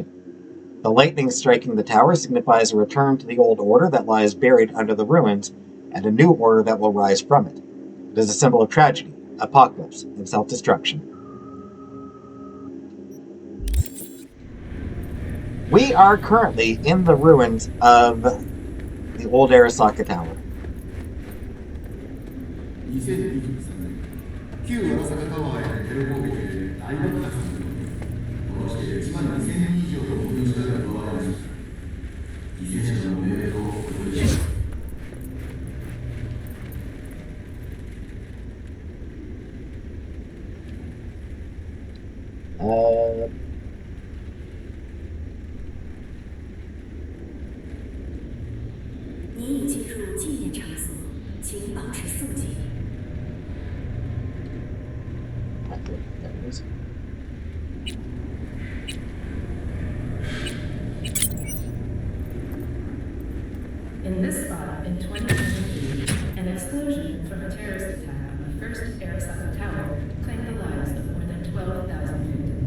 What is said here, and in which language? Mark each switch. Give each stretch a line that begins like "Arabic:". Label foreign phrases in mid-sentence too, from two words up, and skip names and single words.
English: The lightning striking the tower signifies a return to the old order that lies buried under the ruins, and a new order that will rise from it. It is a symbol of tragedy, apocalypse, and self-destruction. We are currently in the ruins of the old Arasaka Tower.
Japanese: 2023 年旧大阪タワーへのテロ攻撃で大爆発が起こりこうして1万2000人以上の命が奪われました。犠牲者の命令をお届けします。
Chinese: 您已进入纪念场所，请保持肃静。
English: There it is. In this spot in 2023, an explosion from a terrorist attack on the first Arasaka Tower claimed the lives of more than 12,000 victims.